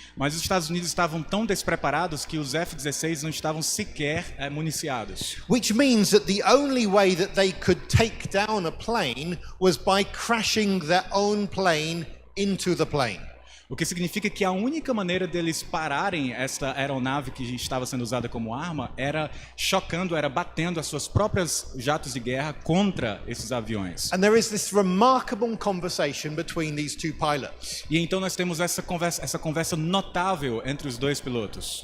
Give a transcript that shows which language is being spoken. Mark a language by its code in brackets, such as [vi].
[pt] Mas os Estados Unidos estavam tão despreparados que os F-16 não estavam sequer municiados. [en] Which means that the only way that they could take down a plane was by crashing their own plane into the plane. [pt] O que significa que a única maneira deles pararem esta aeronave que estava sendo usada como arma era chocando, era batendo as suas próprias jatos de guerra contra esses aviões. [en] And there is this remarkable conversation between these 2 pilots. [pt] E então nós temos essa conversa notável entre os 2 pilotos.